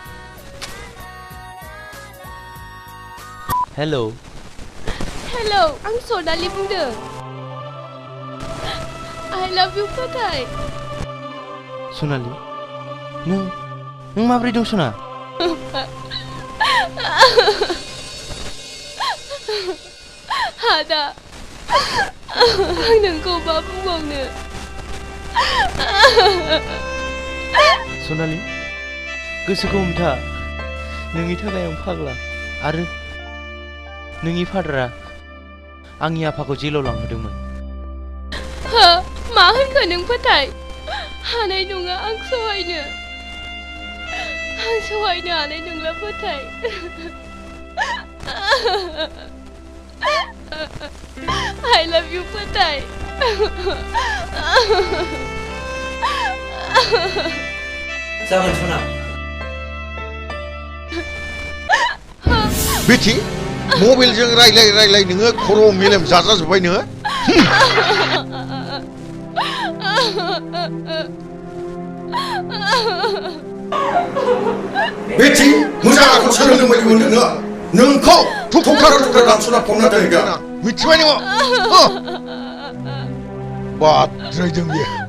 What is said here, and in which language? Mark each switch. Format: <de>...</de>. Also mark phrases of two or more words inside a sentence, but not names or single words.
<brx>हेल' आं सनालि बुंदों</brx> <en>I love you</en> <brx>फोथाय सनालि नों माबोरै दं सना आदा आं नोंखौ मा बुंबावनो सनालि गोसोखौ हमथा नोंनि थाखाय आं फाग्ला आरो नोंनि फादारा आंनि आफाखौ जेलाव लांहोदोंमोन मा होनखो नों फोथाय हानाय नङा आं सहायनो हानाय नंला फोथाय</brx> <en>I love you</en> <brx>फोथाय जागोन सना बेटि मबाइलजों रायलाय नोङो खर' मेलेम जाजाजोब्बाय नोङो बेटि मोजां आखल सोलोंदों बायदि मोनदों नोङो नोंखौ थुख्रा दानस'ना फबना दोनगोन मिथिबाय नोङो बाद्रायदों बियो</brx>